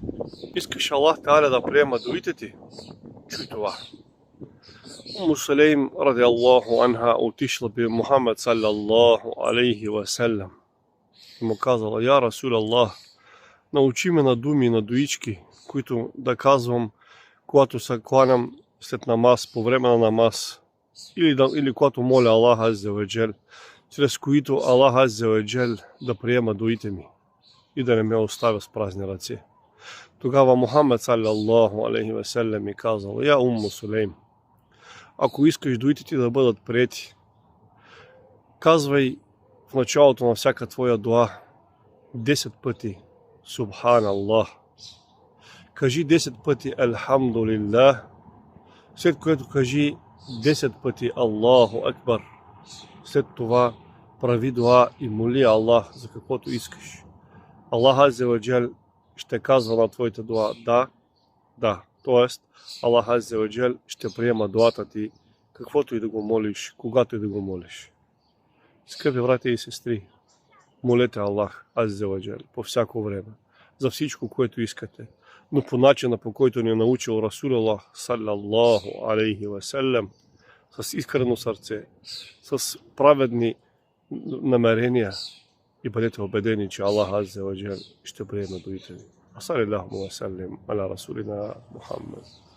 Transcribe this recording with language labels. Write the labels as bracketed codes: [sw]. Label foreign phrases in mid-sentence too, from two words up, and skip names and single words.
[bg] Искаш [ar] الله تعالى [bg] да приема дуите ти? Чуй това. Уму Сулейм [ar] رضي الله عنها [bg] отишла при Мухаммед [ar] صلى الله عليه وسلم [bg] и му казала: [ar] يا رسول الله, [bg] научи ме на думи и на дуички, които да казвам, когато се кланям след намаз, по време на намаз, или когато моля [ar] الله عز وجل, [bg] чрез които [ar] الله عز وجل [bg] да приема дуите ми и да не ме оставя с празни ръце. Тогава Мухаммед [ar] صلى الله عليه وسلم [bg] ми казал: Я Умму Сулейм, ако искаш дуите ти да бъдат приети, казвай в началото на всяка твоя дуа 10 пъти Субханаллах. Кажи 10 пъти Елхамдулиллах, след което кажи 10 пъти [ar] الله أكبر. [bg] След това прави дуа и моли Аллах за каквото искаш. [ar] الله عز وجل [bg] ще казва на твоята дуа да. Тоест, [ar] الله عز وجل [bg] ще приема дуата ти, каквото и да го молиш, когато и да го молиш. Скъпи братя и сестри, молете [ar] الله عز وجل [bg] по всяко време, за всичко, което искате, но по начина, по който ни е научил [ar] رسول الله صلى الله عليه وسلم, [bg] с искрено сърце, с праведни намерения, и бъдете убедени, че [ar] الله عز وجل [bg] ще приеме дуите ви. [ar] صلى الله وسلم على رسولنا محمد.